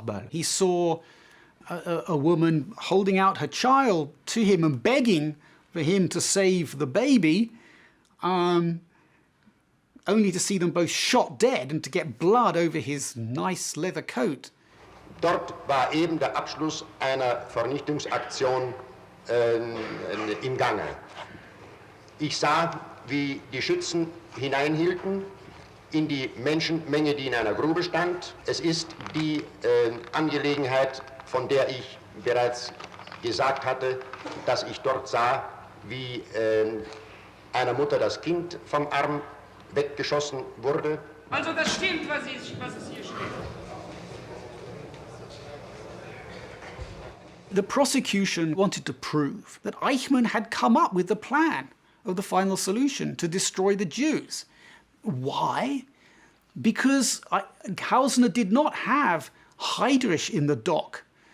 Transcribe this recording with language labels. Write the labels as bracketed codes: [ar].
[en] He saw a woman holding out her child to him and begging for him to save the baby, only to see them both shot dead and to get blood over his nice leather coat. [de] Dort war eben der Abschluss einer Vernichtungsaktion im Gange. Ich sah, wie die Schützen hineinhielten in die Menschenmenge, die in einer Grube stand. Es ist die Angelegenheit, von der ich bereits gesagt hatte, dass ich dort sah, wie einer Mutter das Kind vom Arm weggeschossen wurde. Also das stimmt, was es hier steht. [en] The prosecution wanted to prove that Eichmann had come up with the plan of the final solution to destroy the Jews. Why? Because Hausner did not have Heydrich in the dock.